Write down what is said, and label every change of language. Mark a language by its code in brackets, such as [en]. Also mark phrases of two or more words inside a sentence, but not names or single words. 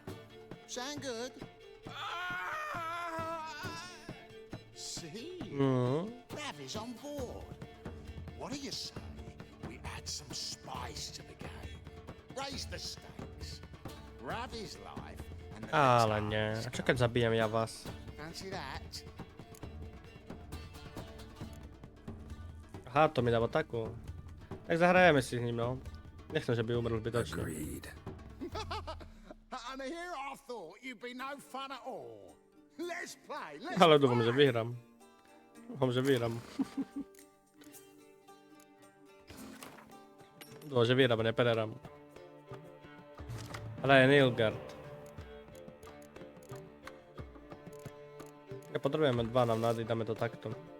[en] Sound good? See? Ravi's on board. What do you say we add some spice to the game? Raise the stakes. Ravi's life and the [sk] Ale nie. A čo keď zabijem ja vás? [en] Fancy that? [sk] Aha, to mi dáva takú. Tak zahrajeme si s ním, no. Nechcem, že by umrel zbytočne. [en] And here I thought you'd be no fun at all. Let's play, let's [sk] Ale dúfam, že vyhrám. Dúfam, že vyhrám. Dúfam, že vyhrám, nepererám. Ale je Nilgard. Ja potrebujeme 2 navnady, dáme to takto.